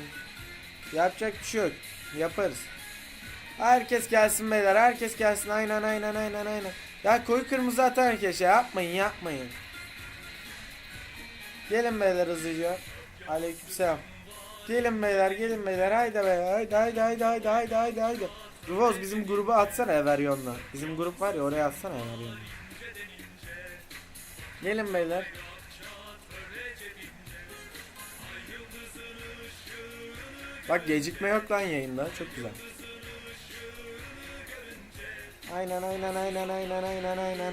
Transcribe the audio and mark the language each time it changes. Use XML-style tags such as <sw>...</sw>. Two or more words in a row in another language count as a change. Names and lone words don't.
<tr>Yapacak bir şey yok. Yaparız. Herkes gelsin beyler. Herkes gelsin. Aynen aynen aynen aynen. Ya koyu kırmızı atan herkes ya. Yapmayın yapmayın. Gelin beyler hızlıca. Aleykümselam. Gelin beyler gelin beyler. Haydi beyler. Haydi haydi haydi haydi haydi haydi haydi. Ruvos bizim grubu atsana Everyon'la. Bizim grup var ya, oraya atsana Everyon'la. Gelin beyler. Bak gecikme yok lan yayında. Çok güzel. Aynen aynen aynen aynen aynen aynen.</tr>